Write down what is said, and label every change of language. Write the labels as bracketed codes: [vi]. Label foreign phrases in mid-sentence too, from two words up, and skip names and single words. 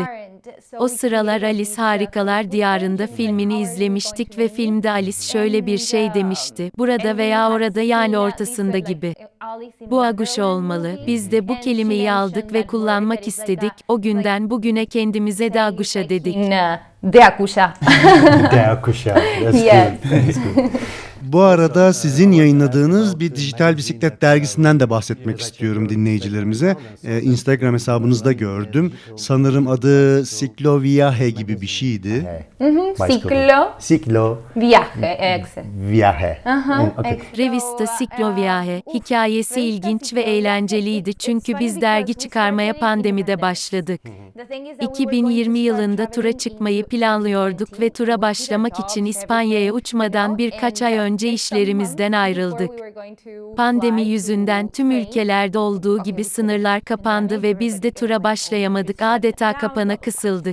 [tr] O sıralar Alice Harikalar Diyarında filmini izlemiştik ve filmde Alice şöyle bir şey demişti: burada veya orada yani ortasında gibi. Bu aguşa olmalı. Biz de bu kelimeyi aldık ve kullanmak istedik. O günden bugüne kendimize de aguşa dedik. Deaculla. Deaculla. [en] That's Yes. good. That's good. [tr] Bu arada sizin yayınladığınız bir dijital bisiklet dergisinden de bahsetmek istiyorum dinleyicilerimize. Instagram hesabınızda gördüm. Sanırım adı Cicloviaje gibi bir şeydi. Ciclo Ciclo viaje. viaje. Okay. Revista Cicloviaje hikayesi ilginç ve eğlenceliydi çünkü biz dergi çıkarmaya pandemide başladık. 2020 yılında tura çıkmayı planlıyorduk ve tura başlamak için İspanya'ya uçmadan birkaç ay önce işlerimizden ayrıldık. Pandemi yüzünden tüm ülkelerde olduğu gibi sınırlar kapandı ve biz de tura başlayamadık, adeta kapana kısıldık.